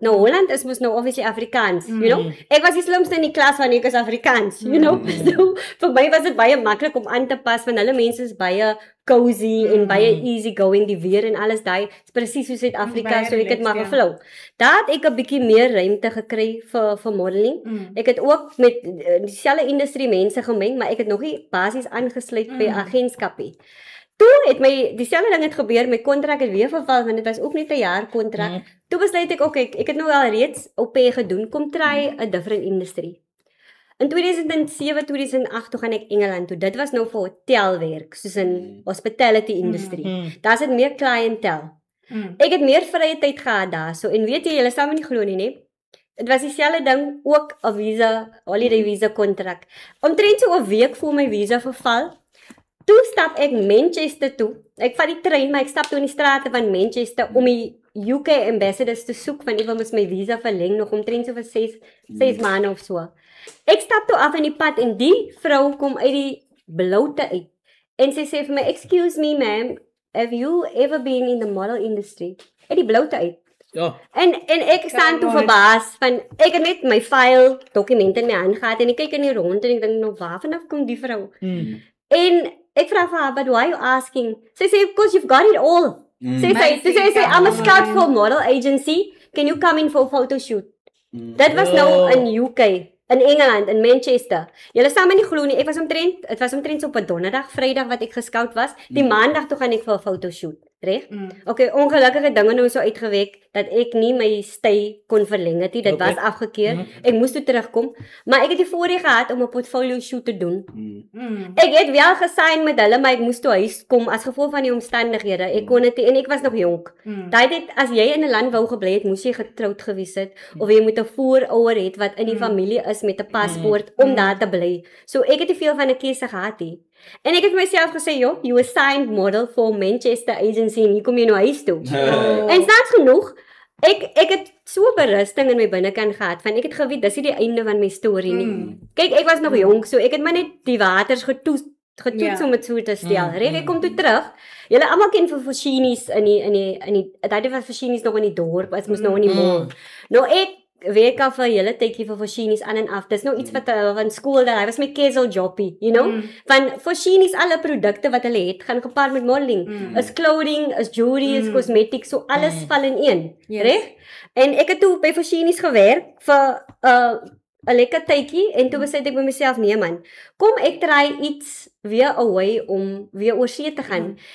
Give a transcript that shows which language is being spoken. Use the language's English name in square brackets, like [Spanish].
[Afrikaans] Nou Holland is mos nou obviously Afrikaans, you know. Ek was die slimste in die klas want ek is Afrikaans, you know. So vir my was dit baie maklik om aan te pas want hulle mense is baie cozy en baie easy going, die weer en alles daai is presies soos Suid-Afrika, so ek het maar geflow. Daar het ek 'n bietjie meer ruimte gekry vir modeling. Ek het ook met dieselfde industrie mense gemeng, maar ek het nog nie basies aangesluit by agentskapie. Toe het dieselfde ding het gebeur, my kontrak het weer verval want dit was ook net 'n jaar kontrak. Toe besluit ek ek het nou al reeds op gedoen, kom try 'n different industrie. In 2007, 2008 toe gaan ek Engeland toe. Dit was nou vir hotelwerk, soos in hospitality industry. Daar's dit meer clientele. Ek het meer vrye tyd gehad daar. So en weet jy, julle sal my nie glo nie, né? Dit was dieselfde ding, ook 'n visa, holiday visa kontrak. Omtrent so 'n week voor my visa verval, toe stap ek Manchester toe. Ek vat die trein, maar ek stap toe in die strate van Manchester om die UK ambassadors te soek, want ek wil mos my visa verleng nog omtrent so vir 6 maande of so. Ek stap toe af in die pad en die vrou kom uit die bloute uit. En sy sê vir my, [English] "Excuse me ma'am, have you ever been in the model industry?" [Afrikaans] Uit die bloute uit. Ja. En ek staan toe verbaas van ek het net my file dokumente in my hand gehad en ek kyk in die rond en ek dink nou waarvanaf kom die vrou? En ek vra vir haar, [English] "But why are you asking?" [Afrikaans] Sy sê, [English] "Because you've got it all." Sy sê, "I'm a scout for model agency. Can you come in for a photo shoot?" [Afrikaans] Dit was nou in UK, in Engeland, in Manchester. Julle sal my nie glo nie, het was omtrent so op 'n donderdag, Vrydag wat ek gescout was. Die maandag toe gaan ek vir 'n fotoshoot. reg? Okay, ongelukkige dinge nou so uitgewerk dat ek nie my stay kon verleng het nie. Dit was afgekeur. Ek moes toe terugkom, maar ek het die voorreg gehad om 'n portfolio shoot te doen. Ek het wel gesign met hulle, maar ek moes toe huis kom as gevolg van die omstandighede. Ek kon dit en ek was nog jonk. Daai tyd as jy in 'n land wou gebly het, moes jy getroud gewees het of jy moet 'n voorouer het wat in die familie is met 'n paspoort om daar te bly. So ek het te veel van 'n keuse gehad hier. En ek het vir myself gesê, "Jo, [English] you assigned model for Manchester agency [Afrikaans] en hier kom jy nou huis toe." En snaaks genoeg, ek het so berusting in my binnekant gehad van ek het geweet dis nie die einde van my storie nie. Kyk, ek was nog jonk, so ek het maar net die waters getoets om dit so te stel. Reg, ek kom toe terug. Julle almal ken vir Foschini's in die daai was Foschini's nog in die dorp, as mos nou in die mall. Nou ek werk al vir 'n hele tydjie vir Foschini's aan en af. Dis nou iets wat van skool dat hy was my casual jobbie, you know? Van Foschini's alle produkte wat hulle het, gaan gepaard met modeling. Is clothing, is jewelry, is cosmetics, so alles val in een, reg? En ek het toe by Foschini's gewerk vir 'n lekker tydjie en toe besluit ek by myself, nee man, kom ek try iets weer away om weer oor see te gaan.